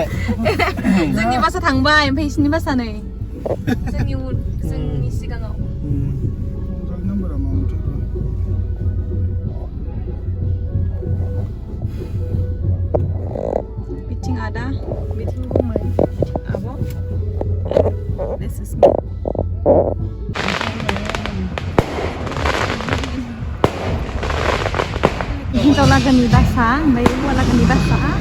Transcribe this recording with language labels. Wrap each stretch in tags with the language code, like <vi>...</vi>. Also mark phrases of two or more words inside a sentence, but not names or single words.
<brx>जोंनि बासा थांबाय ओमफ्राय इसोरनि बासा नै जोंनि उन जोंनि सिगाङाव बिथिं आदा बिथिं गुमै आब'</brx> <en>this is me</en> <brx>हिन्जाव लागोनि बासा ओमफ्राय हौवा लागोनि बासा</brx>